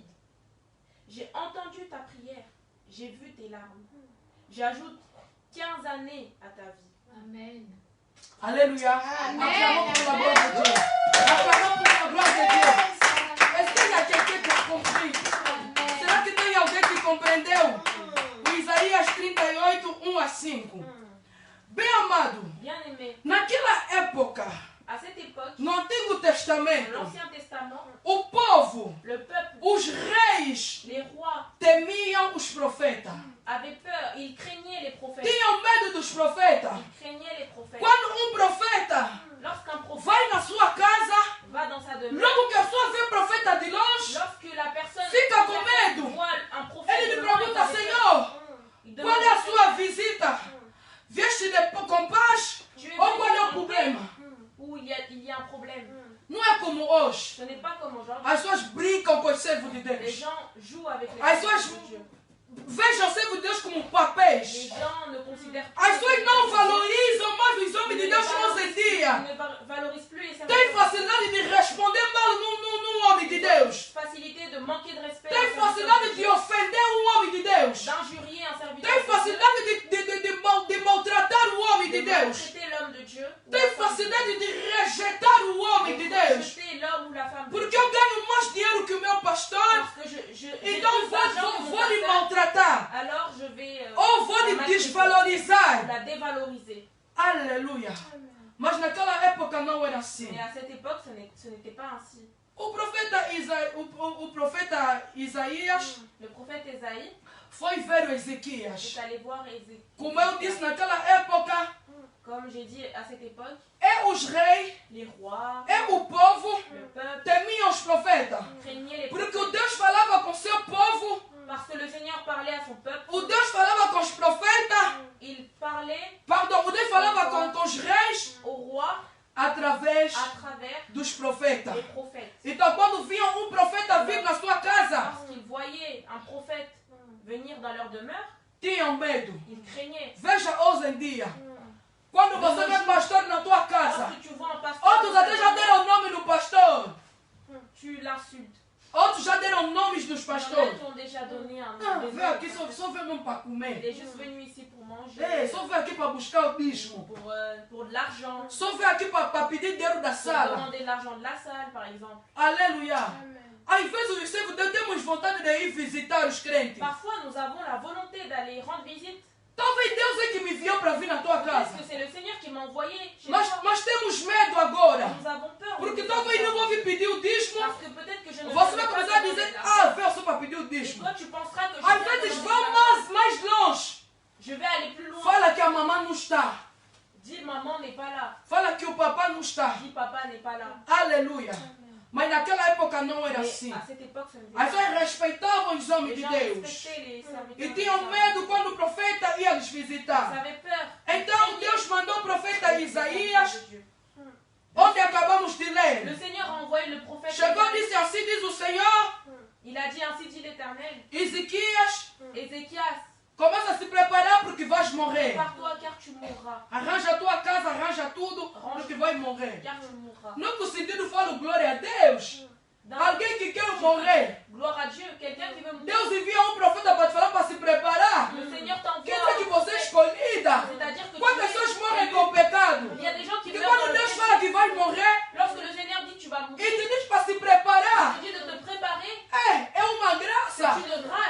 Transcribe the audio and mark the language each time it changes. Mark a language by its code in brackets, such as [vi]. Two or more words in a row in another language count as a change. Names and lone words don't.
[fr] J'ai entendu ta prière, j'ai vu tes larmes. J'ajoute 15 années à ta vie. Amen. Alléluia. Acclamons pour la gloire de Dieu. Acclamons pour la gloire de Dieu. Est-ce qu'il y a quelqu'un qui a compris? [pt] Será que tem alguém que compreendeu? O Isaías 38, 1 a 5. Bem amado, [fr] Bien aimé, [pt] naquela época, [fr] à cette époque, [pt] no Antigo [fr] dans [pt] Testamento, [fr] l'Ancien Testament, [pt] o povo, [fr] le peuple, [pt] os reis, [fr] les rois [pt] temiam os profetas. [fr] avaient peur, ils craignaient les prophètes. [pt] Tinham medo dos profetas. [fr] Ils craignaient les prophètes. [pt] Quando [fr] Lorsqu'un prophète [pt] vai na sua casa, [fr] va dans sa demeure, [pt] logo que a pessoa vê profeta de longe, [fr] lorsque la personne [pt] fica com medo. [fr] voit un prophète, [pt] Ele [fr] de [pt] me [fr] loin, [pt] pergunta: [fr] il avait peur. [pt] Senhor, [fr] Il [pt] qual é a [fr] demande: [pt] sua visita? Vieste com paz? [fr] Tu es [pt] Ou qual é o [fr] venu en [pt] problema? [fr] paix ou il y a un problème. [pt] Não é como hoje. [fr] Ce n'est pas comme aujourd'hui. [pt] As pessoas brincam com os servos de [fr] Les [pt] Deus. [fr] gens jouent avec les [pt] As [fr] choses [pt] pessoas [fr] de Dieu. [pt] vejam os servos de Deus como [fr] Les [pt] papéis. [fr] gens ne considèrent [pt] As [fr] plus [pt] pessoas não valorizam mais os homens de Deus hoje em [fr] Ils [pt] dia. [fr] ne valorisent plus les [pt] Tem [fr] services. [pt] facilidade de responder mal num homem de Deus. [fr] Facilité de manquer de respect. [pt] Tem facilidade de ofender homem de Deus. [fr] d'injurier un serviteur. [pt] Tem facilidade de maltratar o homem de [fr] de [pt] Deus. [fr] maltraiter l'homme de Dieu. [pt] Tem facilidade de rejeitar o homem de Deus. [fr] Rejeter l'homme ou la femme de [pt] Porque [fr] Dieu. [pt] eu ganho mais dinheiro que o meu pastor, [fr] Parce que j'ai [pt] então [fr] plus d'argent que mon [pt] vou lhe [fr] pasteur, [pt] maltratar. [fr] alors je vais [pt] Ou vou lhe desvalorizar. [fr] la dévaloriser. [pt] Aleluia. Mas naquela época não era assim. [fr] Mais à cette époque, ce n'était pas ainsi. [pt] O profeta Isaías [fr] Le prophète Ésaïe [pt] foi ver Ezequias. [fr] est allé voir Ézéchias. [pt] Como eu disse, naquela época, [fr] Comme j'ai dit à cette époque, [pt] os reis [fr] les rois, [pt] e o povo [fr] le peuple [pt] temiam os profetas. [fr] craignaient les [pt] Porque [fr] prophètes. [pt] o Deus falava com seu povo, [fr] Parce que le Seigneur parlait à son peuple. [pt] o Deus falava com os profetas, [fr] Il parlait pardon, [pt] o Deus falava com os reis [fr] aux rois [pt] através [fr] à travers [pt] dos profetas. [fr] les prophètes. [pt] Então, quando vinha um profeta vir na sua casa, [fr] Lorsqu'il voyait un prophète venir dans leur demeure, [pt] tinham medo. [fr] ils craignaient. [pt] Veja hoje em dia. Quando você vê pastor na tua casa, [fr] Lorsque tu vois un pasteur, [pt] outros até já deram o nome do pastor. [fr] tu l'insultes. [pt] Outros já deram nomes dos pastores. [fr] Ils t'ont déjà donné un [pt] Ah, [fr] nom. [pt] veio aqui, só veio mesmo para [fr] Il [pt] comer. [fr] est juste venu ici pour manger, [pt] Só veio aqui para buscar o dízimo. [fr] pour de l'argent, [pt] Só veio aqui para pedir dinheiro da [fr] pour [pt] sala. [fr] demander de l'argent de la salle, par exemple. [pt] Aleluia. Às vezes temos vontade de ir visitar os crentes. [fr] Parfois, nous avons la volonté d'aller rendre visite. [pt] Talvez Deus é que me enviou para vir na tua [fr] Parce [pt] casa. [fr] que c'est le Seigneur qui m'a envoyé chez [pt] Mas [fr] toi. [pt] temos medo agora. [fr] Nous avons peur. [pt] Porque talvez não vou vir pedir o dízimo. [fr] Parce que peut-être que je ne [pt] Você [fr] vais [pt] vai [fr] pas [pt] começar a [fr] demander [pt] dizer, [fr] de l'argent. [pt] ah, veio só para pedir o [fr] Et [pt] dízimo. [fr] toi, tu penseras que je [pt] Às [fr] vais [pt] vezes [fr] demander [pt] vão [fr] de l'argent. [pt] mais longe. [fr] Je vais aller plus loin. [pt] Fala que a mamãe não está. [fr] Dis maman n'est pas là. [pt] Fala que o papai não está. [fr] Dis papa n'est pas là. [pt] Aleluia. Mas naquela época não era [fr] Mais [pt] assim. [fr] à cette époque, ça ne [pt] As [fr] faisait [pt] pessoas [fr] pas. [pt] respeitavam os homens [fr] Les [pt] de [fr] gens [pt] Deus. [fr] respectaient les serviteurs. [pt] E [fr] de [pt] tinham [fr] Dieu. [pt] medo quando o profeta ia lhes [fr] Ils [pt] visitar. [fr] avaient peur. [pt] Então Deus mandou o profeta Isaías, [fr] De Dieu. [pt] onde acabamos de [fr] Le [pt] ler. [fr] Seigneur a envoyé le prophète. [pt] Chegou e disse assim, diz o Senhor, [fr] Il a dit ainsi dit l'Éternel. [pt] Ezequias, [fr] Ézéchias, [pt] começa a se preparar porque vais morrer. [fr] prépare-toi car tu mourras. [pt] Arranja a tua casa, arranja tudo, porque vai morrer. [fr] Car tu mourras. [pt] Não que o sentido falo glória a Deus. [fr] Dans- [pt] Alguém que quer morrer. [fr] Gloire à Dieu, quelqu'un qui veut mourir. [pt] Deus envia um profeta para te falar para se preparar. [fr] Le Seigneur t'envoie. [pt] Quer dizer que você é escolhida. [fr] C'est-à-dire que [pt] Quantas pessoas morrem com o pecado? [fr] il y a des gens qui [pt] Que [fr] meurent dans [pt] quando [fr] le [pt] Deus [fr] péché. [pt] fala que vai morrer, [fr] Lorsque le Seigneur dit tu vas [pt] e [fr] mourir, [pt] te diz para se preparar. [fr] il dit de te préparer. [pt] É uma graça. [fr] C'est une grâce.